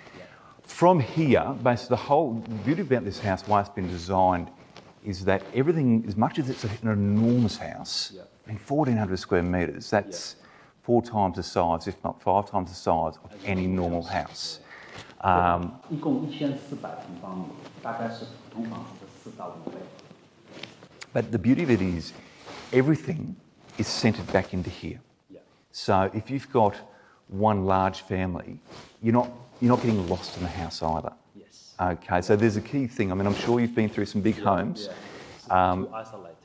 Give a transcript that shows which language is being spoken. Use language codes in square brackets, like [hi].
[en] Yeah. From here, basically the whole beauty about this house, why it's been designed, is that everything, as much as it's an enormous house, Yep. I mean 1,400 square metres, that's 4 times the size, if not 5 times the size of any normal house. [zh] 一共1400平方米，大概是普通房子的4到5倍。 [en] But the beauty of it is, everything is centred back into here. Yeah. So if you've got one large family, you're not getting lost in the house either. Yes. Okay, so there's a key thing. I mean, I'm sure you've been through some big homes. Yeah. To isolate.